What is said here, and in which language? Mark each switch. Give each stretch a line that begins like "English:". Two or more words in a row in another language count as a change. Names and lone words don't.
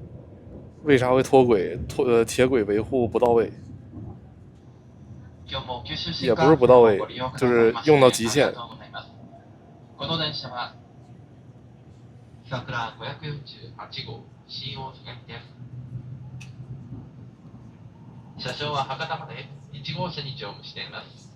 Chinese: 为啥会脱轨？铁轨维护不到位。
Japanese: 今日も九州
Chinese: 也不是不到位，就是用到極限。
Japanese: この電車は桜548号新大阪です。車掌は博多まで1号車に乗務しています。